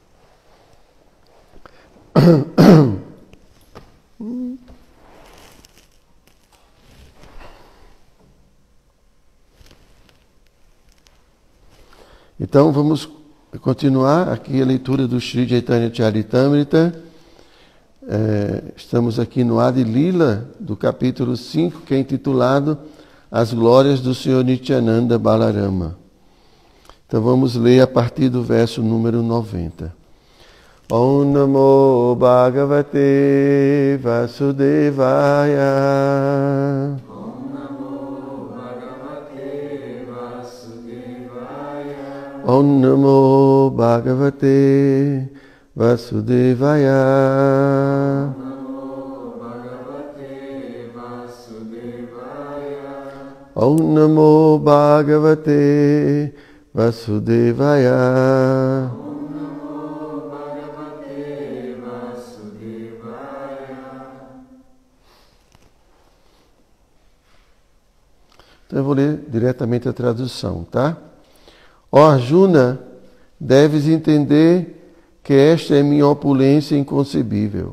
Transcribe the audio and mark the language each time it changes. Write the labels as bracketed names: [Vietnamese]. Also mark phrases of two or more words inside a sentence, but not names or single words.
[Portuguese] Então vamos continuar aqui a leitura do Sri Chaitanya Charitamrita. Estamos aqui no Adi Lila, do capítulo 5, que é intitulado As Glórias do Senhor Nityananda Balarama. Então vamos ler a partir do verso número 90. [Sanskrit] ॐ नमो भगवते वासुदेवाय. ॐ नमो भगवते वासुदेवाय. ॐ नमो भगवते वासुदेवाय. [Portuguese] Então eu vou ler diretamente a tradução, tá? Ó Arjuna, deves entender que esta é minha opulência inconcebível.